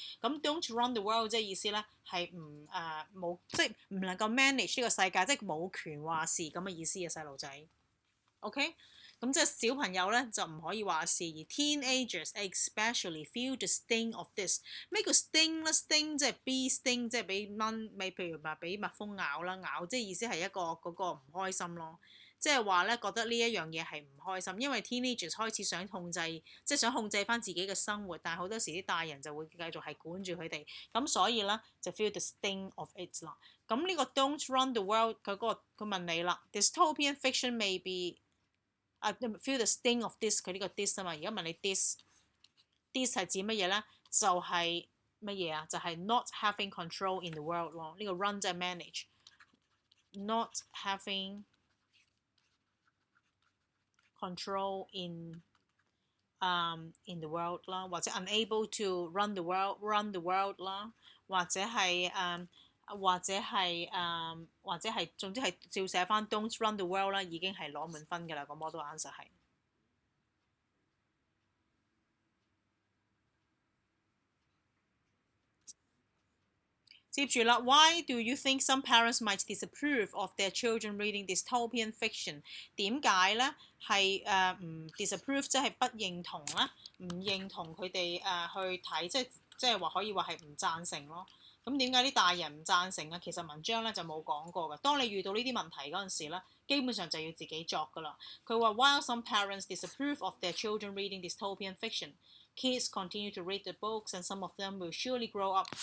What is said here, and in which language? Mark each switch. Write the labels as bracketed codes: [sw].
[yue] 咁 [en] don't run the world [yue] 即係意思咧係冇即係唔能夠 manage 呢個世界，即係冇權話事咁嘅意思嘅細路仔。 OK， 咁即係小朋友咧就唔可以話事，而 [en] teenagers especially feel the sting of this。 [yue] 咩叫 sting 咧 ？sting 即係 bee sting， 即係俾蚊，譬如話俾蜜蜂咬啦，咬即係意思係一個嗰個唔開心咯。即係話咧覺得呢一樣嘢係唔開心，因為 teenagers 開始想控制，即係想控制翻自己嘅生活，但係好多時啲大人就會繼續係管住佢哋，咁所以咧就 [en] feel the sting of it [yue] 啦。咁呢個 [en] don't run the world [yue] 佢問你啦 ， [en] dystopian fiction may be feel the sting of this [yue] 佢呢個 this 啊嘛，而家問你 this 係指乜嘢咧？就係乜嘢啊？就係 [en] not having control in the world [yue] 咯。 [en] 呢個 run 即係 manage，not having control in the world 啦，或者 unable to run the world 啦， [yue] 或者係或者係總之係照寫翻 [en] Don't run the world [yue] 啦，已經係攞滿分㗎啦，個 model answer 係。接住啦 [en] ，Why do you think some parents might disapprove of their children reading dystopian fiction？ [yue] 點解咧係唔 disapprove 即係不認同啦，唔認同佢哋去睇，即係話可以話係唔贊成咯。咁點解啲大人唔贊成啊？其實文章咧就冇講過嘅。當你遇到呢啲問題嗰陣時咧，基本上就要自己作㗎啦。佢話 [en] While some parents disapprove of their children reading dystopian fiction。Kids continue to read the books, and some of them will surely grow up。